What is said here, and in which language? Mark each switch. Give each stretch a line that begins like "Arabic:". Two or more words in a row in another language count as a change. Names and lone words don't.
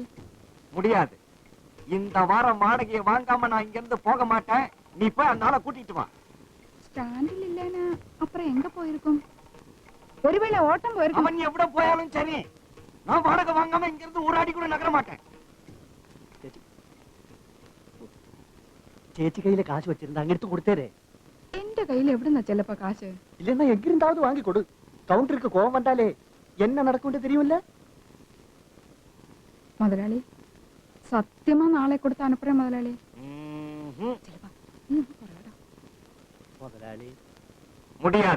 Tamil: முடியாது. இந்த வாரம் வாடகையை வாங்காம நான் இங்க இருந்து போக மாட்டேன். நீ போய் அந்த ஆளை கூட்டிட்டு வா. ஸ்டாண்டில் இல்லைன்னா அப்புறம் எங்க போயிருக்கும்? ஒருவேளை ஓட்டம் போயிருக்கும். அவன் எவ்வளோ போயாலும் சரி, நான் வாடகை வாங்காம இங்க இருந்து ஒரு அடி கூட நகர மாட்டேன்.
Malayalam: ചേച്ചി കയ്യിലെ കാശ് വെച്ചിരുന്ന അങ്ങ് എടുത്ത് കൊടുത്തേരെ. എന്റെ കയ്യിൽ എവിടുന്നാ ചെല്ലപ്പ കാശ്?
Tamil: இல்லன்னா எங்கிருந்தாவது வாங்கி கொடு. கவுண்டருக்கு கோவம் வந்தாலே என்ன நடக்கும்னு தெரியும்ல முதலாளி. சத்தியமா நாளை கொடுத்து அனுப்புறேன் முதலாளி. முதலாளி முடியாது.